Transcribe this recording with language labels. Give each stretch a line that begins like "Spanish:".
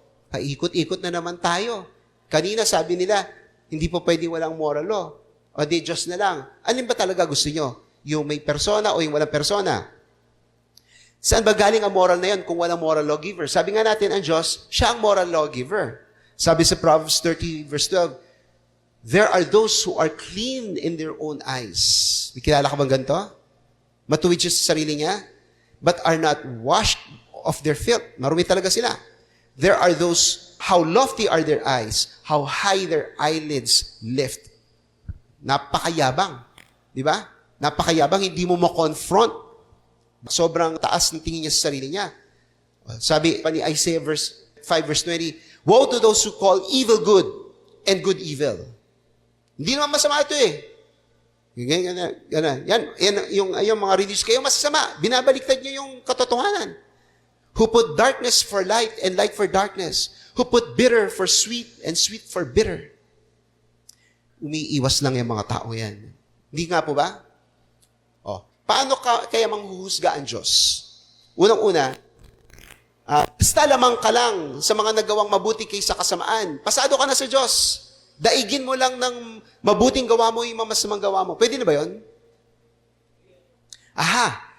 Filipino: Paikot-ikot na naman tayo. Kanina sabi nila, hindi po pwede walang moral law. O di Diyos na lang. Alin ba talaga gusto nyo? Yung may persona o yung walang persona? Saan ba galing ang moral na yan kung walang moral lawgiver? Sabi nga natin, ang Diyos, siya ang moral lawgiver.
English: Sabi sa Proverbs 30 verse 12, there are those who are clean in their own eyes.
Filipino: May kilala ka bang ganito? Matuwid siya sa sarili niya,
English: but are not washed of their filth.
Filipino: Marumi talaga sila.
English: There are those, how lofty are their eyes, how high their eyelids lift.
Filipino: Napakayabang. Di ba? Napakayabang, hindi mo ma-confront. Sobrang taas ng tingin niya sa sarili niya.
English: Sabi pa ni Isaiah 5 verse 20, woe to those who call evil good and good evil.
Filipino: Hindi naman masama ito eh. Yan, yung mga religious kayo masasama. Binabaliktad niyo yung katotohanan.
English: Who put darkness for light and light for darkness. Who put bitter for sweet and sweet for bitter.
Filipino: Umiiwas lang yung mga tao yan. Hindi nga po ba? Paano kaya manghuhusga ang Diyos? Unang-una, basta lamang ka lang sa mga nagawang mabuti kaysa kasamaan. Pasado ka na sa Diyos. Daigin mo lang ng mabuting gawa mo yung masamang gawa mo. Pwede na ba yun? Aha!